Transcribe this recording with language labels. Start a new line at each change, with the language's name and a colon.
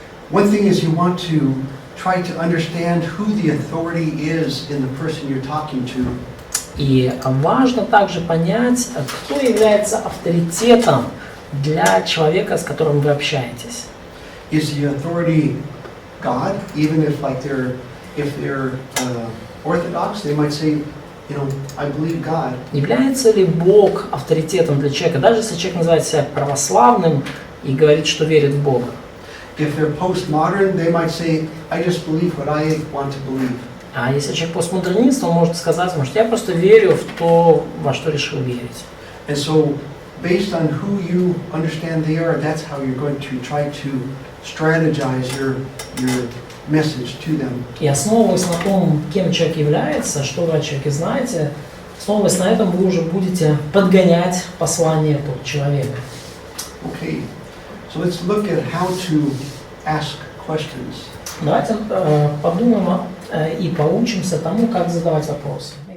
English: One thing is you want to try to understand who the authority is in the person you're talking to.
Russian: И важно также понять, кто является авторитетом для человека, с которым вы общаетесь.
English: Is the authority God? Even if they're Orthodox, they might say, you know, I believe God.
Russian: Является ли Бог авторитетом для человека, даже если человек называет себя православным и говорит, что верит в Бога?
English: If they're postmodern, they might say, I just believe what I want to believe.
Russian: А если человек постмодернист, он может сказать, может, я просто верю в то, во что решил верить.
English: And so, based on who you understand they are, that's how you're going to try to strategize your message to them.
Russian: И основываясь на том, кем человек является, что вы о человеке знаете, основываясь на этом, вы уже будете подгонять послание под человека.
English: Okay, so let's look at how to ask questions.
Russian: Давайте подумаем и поучимся тому, как задавать вопросы.